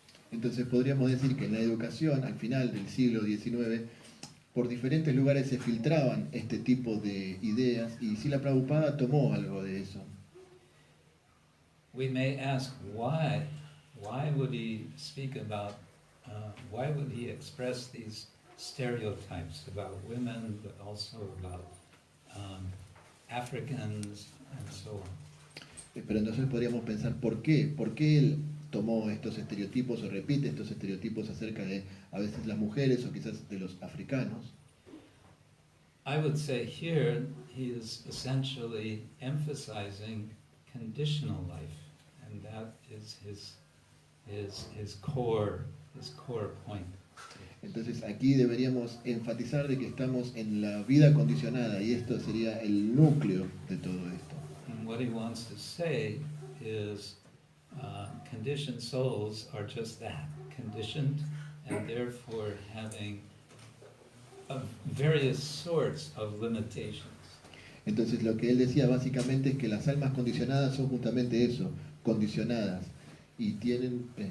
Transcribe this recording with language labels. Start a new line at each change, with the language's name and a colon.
Spanish: Entonces podríamos decir que en la educación, al final del siglo XIX, por diferentes lugares se filtraban este tipo de ideas y Srila Prabhupada tomó algo de eso.
English: We may ask why would he speak about, why would he express these stereotypes about women, but also about Africans and so on.
Spanish: Pero entonces podríamos pensar, ¿por qué? ¿Por qué él tomó estos estereotipos o repite estos estereotipos acerca de a veces las mujeres o quizás de los africanos?
English: I would say here he is essentially emphasizing conditional life, and that is his core point.
Spanish: Entonces aquí deberíamos enfatizar de que estamos en la vida condicionada y esto sería el núcleo de todo esto.
English: And what he wants to say is conditioned souls are just that, conditioned, and therefore having various sorts of limitations.
Spanish: Entonces lo que él decía básicamente es que las almas condicionadas son justamente eso, condicionadas, y tienen